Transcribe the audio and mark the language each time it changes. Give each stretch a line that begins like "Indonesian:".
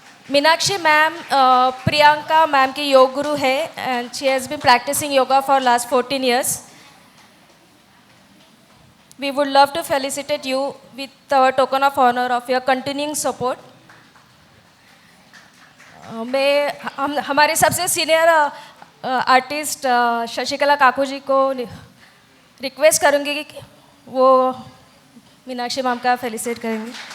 Hindi: Meenakshi ma'am Priyanka ma'am की योग गुरु है
English: And she has been practising yoga for last 14 years. We would love to felicitate you with our token of honor of your continuing support.
Hindi: मैं हमारे सबसे senior artist Sasikala काकू जी को request करूँगी कि वो Meenakshi ma'am का फेलिसिटेट करेंगे।